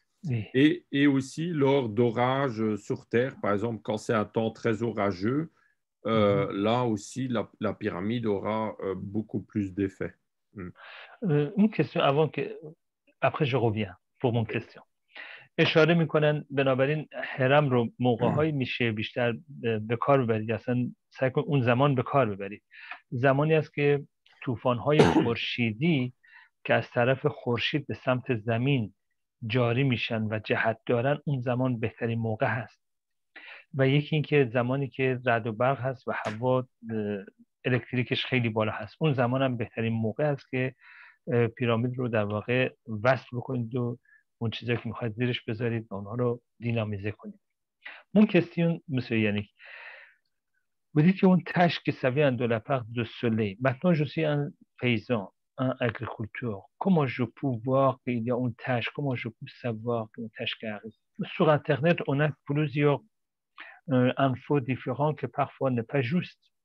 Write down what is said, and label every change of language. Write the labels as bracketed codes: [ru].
[fr] Et aussi lors d'orages sur Terre, par exemple, quand c'est un temps très orageux, là aussi, la pyramide aura beaucoup plus d'effet. Une question avant que... Après, je reviens pour mon question. [fa] اشاره میکنن بنابراین هرم رو موقع‌هایی میشه بیشتر به کار ببرید، اصلا سعی کن اون زمان به کار ببرید. زمانی است که طوفان‌های خورشیدی که از طرف خورشید به سمت زمین جاری میشن و جهت دارن، اون زمان بهترین موقع هست. و یکی این که زمانی که رعد و برق هست و هوا الکتریکش خیلی بالا هست، اون زمان هم بهترین موقع است که پیرامید رو در واقع وصل بکنید و اون چیزایی که میخواید زیرش بذارید و اونها رو دینامیزه کنید. [fr] Mon question, monsieur Yannick, vous dites qu'il y a une tâche qui vient de la part du soleil. Maintenant, je suis un paysan, un agriculteur. Comment je peux voir qu'il y a une tâche? Comment je peux savoir qu'il y a une tâche qui arrive? Sur Internet, on a plusieurs infos différentes que parfois n'est pas juste.